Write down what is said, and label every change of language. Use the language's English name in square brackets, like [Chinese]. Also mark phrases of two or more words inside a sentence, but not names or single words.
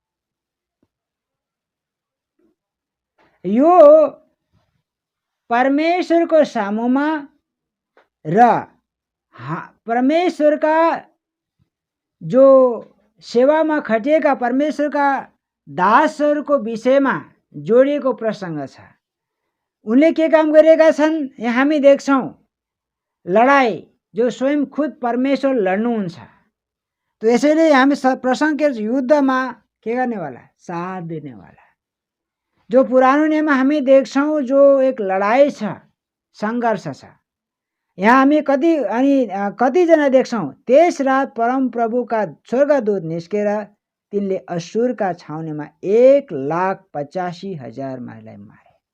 [Nepali] यो परमेश्वरको सामुमा र परमेश्वरका जो सेवामा खटिएका परमेश्वरका दासहरूको विषयमा जोडिएको प्रसङ्ग छ। उनले के काम गरेका छन् यहाँ हामी देख्छौँ। लडाई जो स्वयं खुद परमेश्वर लड्नुहुन्छ। तो यसैले हामी प्रसङ्ग के युद्धमा के गर्नेवाला, साथ दिनेवाला। जो पुरानो नियममा हामी देख्छौँ जो एक लडाई छ, सङ्घर्ष छ। यहाँ हामी कतिजना देख्छौँ। त्यस रात परम प्रभुका स्वर्गदूत निस्केर तिनले असुरका छाउनीमा 1,85,000 मानिसलाई मारे।